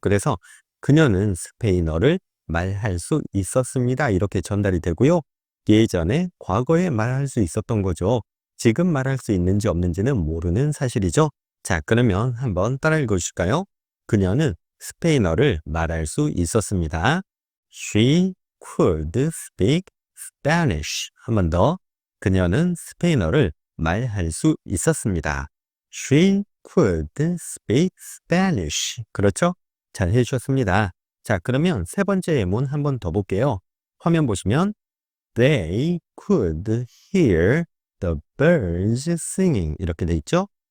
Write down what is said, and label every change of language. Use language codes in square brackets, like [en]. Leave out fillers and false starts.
[ko] 그래서 그녀는 스페인어를 말할 수 있었습니다. 이렇게 전달이 되고요. 예전에 과거에 말할 수 있었던 거죠. 지금 말할 수 있는지 없는지는 모르는 사실이죠. 자, 그러면 한번 따라 읽어주실까요? 그녀는 스페인어를 말할 수 있었습니다. [en] She could speak Spanish. [ko] 한 번 더. 그녀는 스페인어를 말할 수 있었습니다. [en] She could speak Spanish. [ko] 그렇죠? 잘 해주셨습니다. 자, 그러면 세 번째 예문 한 번 더 볼게요. 화면 보시면 [en] They could hear the birds singing [ko] 이렇게 돼 있죠?